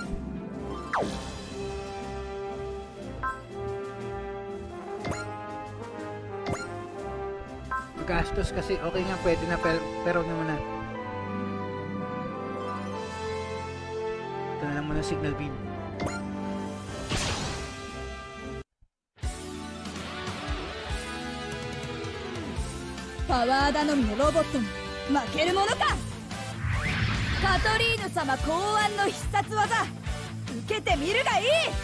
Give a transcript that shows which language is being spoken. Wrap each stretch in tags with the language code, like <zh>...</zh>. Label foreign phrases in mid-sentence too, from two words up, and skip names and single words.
<tl>Magastos kasi okay nga pwede na pero naman na. Ito na lang muna</tl> <en>signal beam.</en> <ja>パワー頼みのロボットに負けるものか。カトリーヌ様考案の必殺技受けてみるがいい。</ja>